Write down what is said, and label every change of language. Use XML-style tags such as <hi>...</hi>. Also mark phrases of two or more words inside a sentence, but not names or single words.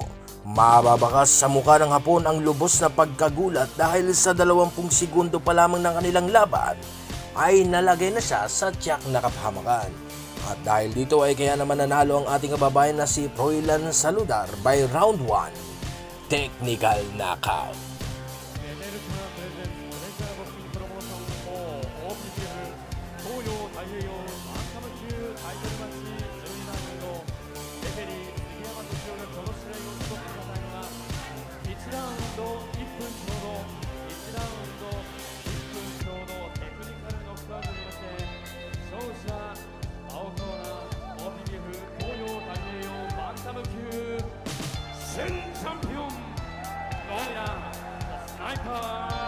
<tl>Mababakas sa mukha ng Hapon ang lubos na pagkagulat dahil sa 20 segundo pa lamang ng kanilang laban ay nalagay na siya sa tiyak na kapahamakan. At dahil dito ay kaya naman nanalo ang ating kababayan na si Froilan Saludar</tl> <en>by round</en> <tl>1.</tl> <en>Technical knockout.</en> <ja>メデルカプレゼンツレジャーボクシングプロモーション4 OPTF 東洋太平洋バンタム級タイトルマッチ12ラウンドレフェリー杉山敏夫がこの試合をストップさせたのが1ラウンド1分ちょうど1ラウンド1分ちょうどテクニカルノックアウトによって勝者青コーナー OPTF 東洋太平洋バンタム級新チャンピオンSniper</ja>